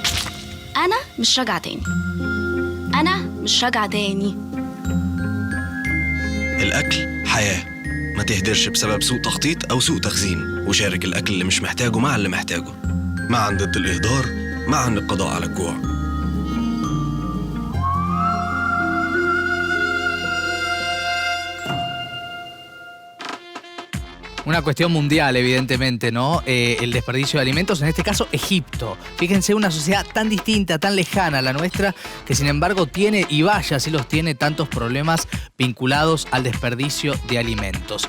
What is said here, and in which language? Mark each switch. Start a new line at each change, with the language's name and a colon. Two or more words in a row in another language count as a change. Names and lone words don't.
Arabic: أنا مش راجعة تاني. أنا مش راجعة تاني. الأكل حياة، ما تهدرش بسبب سوء تخطيط أو سوء تخزين، وشارك الأكل اللي مش محتاجه مع اللي محتاجه. معاً ضد الإهدار، معاً للقضاء على الجوع.
Spanish: Una cuestión mundial, evidentemente, ¿no? El desperdicio de alimentos, en este caso Egipto. Fíjense, una sociedad tan distinta, tan lejana a la nuestra, que sin embargo tiene, y vaya, sí los tiene, tantos problemas vinculados al desperdicio de alimentos.